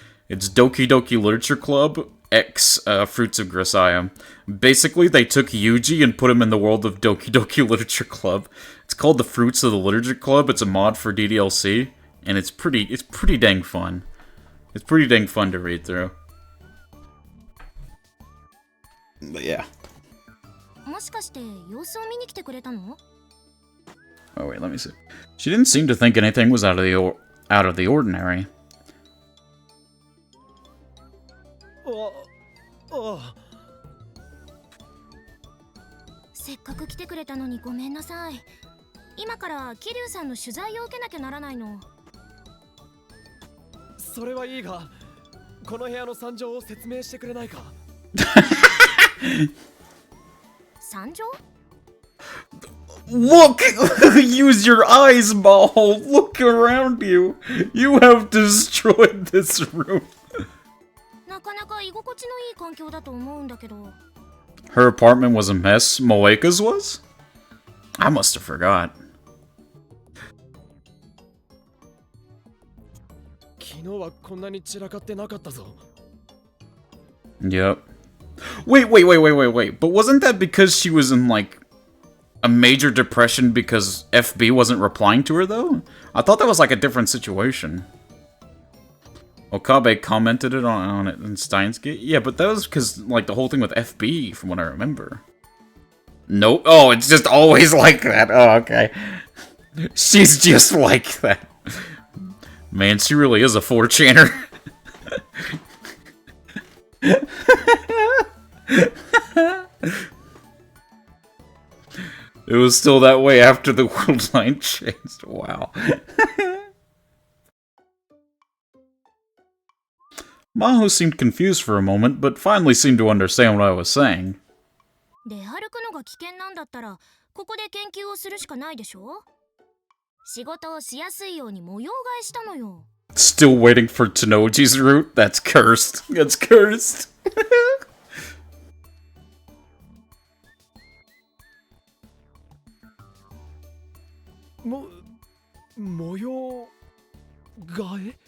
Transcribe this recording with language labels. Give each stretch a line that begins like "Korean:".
English: It's Doki Doki Literature Club X Fruits of Grisaia. Basically, they took Yuji and put him in the world of Doki Doki Literature Club. It's called the Fruits of the Literature Club. It's a mod for DDLC, and it's pretty dang fun. It's pretty dang fun to read through. But yeah.
Japanese: もしかして様子を見に来てくれたの?
English: Oh wait, let me see. She didn't seem to think anything was out of the ordinary.
Japanese: せっかく来てくれたのにごめんなさい。今から桐生さんの取材を受けなきゃならないの。それはいいが、この部屋の惨状を説明してくれないか。惨状?
English: Look! Use your eyes, Ball! Look around you! You have destroyed this room!
Japanese: なかなか居心地のいい環境だと思うんだけど。
English: Her apartment was a mess. Moeka's was? I must have forgot.
Japanese: 昨日はこんなに散らかってなかったぞ。
English: Yep. Wait. But wasn't that because she was in, like, a major depression because FB wasn't replying to her, though? I thought that was, like, a different situation. Okabe commented on it in Steins Gate? Yeah, but that was because, like, the whole thing with FB, from what I remember. Nope. Oh, it's just always like that. Oh, okay. She's just like that. Man, she really is a 4chaner. It was still that way after the world line changed. Wow. Maho seemed confused for a moment, but finally seemed to understand what I was saying.
Japanese: 出歩くのが危険なんだったら、ここで研究をするしかないでしょ? 仕事をしやすいように模様替えしたのよ。
English: Still waiting for Tenoji's route? That's cursed. That's cursed.
Japanese: 模様替え?